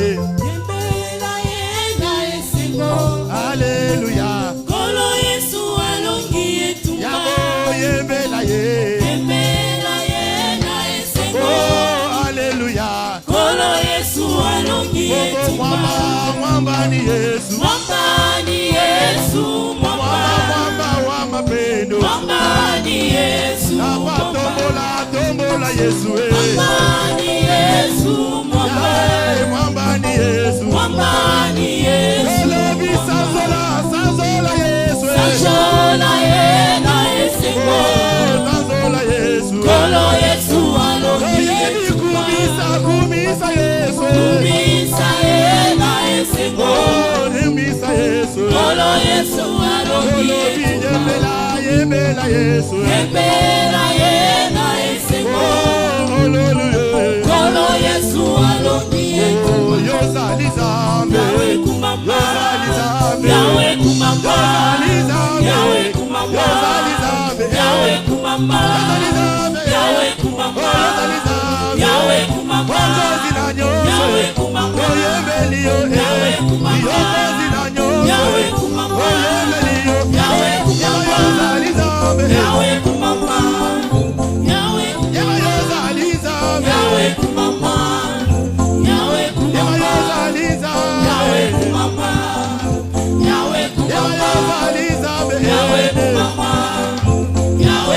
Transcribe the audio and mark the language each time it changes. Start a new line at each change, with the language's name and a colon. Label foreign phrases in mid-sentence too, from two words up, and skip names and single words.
Lingala: Yembela ye na esengo Alléluia Kolo Yesu alongi etumba Yako yembela ye Yembela ye na esengo Oh Alléluia Kolo Yesu alongi etumba
Swahili: Mwamba ni Yesu Mwamba ni Yesu Mwamba wa mapendo Mwamba ni Yesu
Lingala: Napa tombola Yesu
Swahili: Mwamba ni Yesu Mwamba ni Yesu Mwamba ni Yesu
Lingala: Elevi sanzola Yesu Sanzola ye na esengo Sanzola Yesu Kolo Yesu alongi etumba Kumisa Yesu Kumisa ye na esengo Kumisa Yesu Kolo Yesu alongi etumba Yembela Yesu Yembela ye na esengo Kolo Yesu alongi etumba Yozali Zambe Yawe kumamba Yozali Zambe Yawe kumamba Yozali Zambe Yawe kumamba Yozali Zambe Yawe kumamba Yozali Zambe Yawe kumamba Yozali Zambe Yawe kumamba Wanzozi na nyonso Yawe kumamba Oyembeli yo Yawe kumamba Yokozi na nyonso Yawe kumamba Oyembeli yo Yawe kumamba Yozali Zambe Yawe kumamba Yawe Yozali Zambe Yawe kumamba Yawe kumamba Yozali Zambe Yawe kumamba Yawe kumamba Yozali Zambe Yawe kumamba Yawe